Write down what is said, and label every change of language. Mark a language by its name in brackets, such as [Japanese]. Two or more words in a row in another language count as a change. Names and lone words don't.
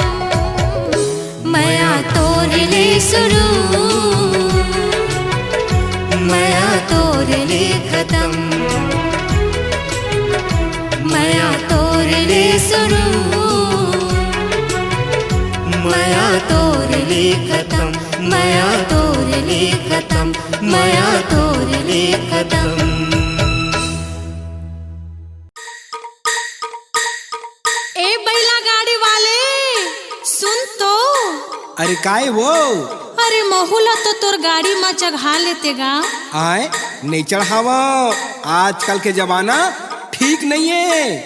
[Chhattisgarhi] माया तोर ले शुरू, माया तोर ले खत्म। माया तोर ले शुरू, माया तोर ले खत्म। माया तोर ले खत्म, माया तोर ले खत्म। ए बैला गाड़ी वाले सुन तो। अरे काय वो? अरे महुला तो तोर गाड़ी में चढ़ा लेते गा। आए नहीं चढ़ावा, आजकल के जमाना ठीक नहीं है।